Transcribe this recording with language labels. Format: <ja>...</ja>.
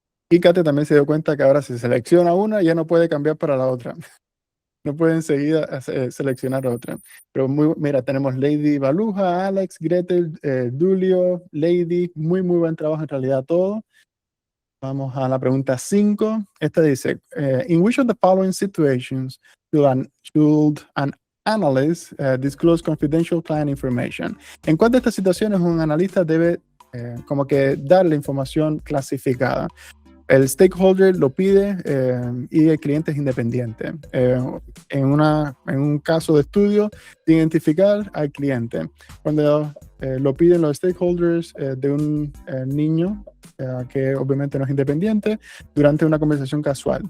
<es>Y Katia también se dio cuenta que ahora si selecciona una, ya no puede cambiar para la otra. No puede enseguida seleccionar otra. Pero mira, tenemos Lady Baluja, Alex, Gretel, Dulio, Lady. Muy buen trabajo en realidad todo. Vamos a la pregunta 5. Esta dice,</es> <en>in which of the following situations should an analyst disclose confidential client information?</en> <es>¿En cuál de estas situaciones un analista debe como que dar la información clasificada? El stakeholder lo pide y el cliente es independiente. En un caso de estudio, de identificar al cliente. Cuando lo piden los stakeholders de un niño que obviamente no es independiente, durante una conversación casual.</es>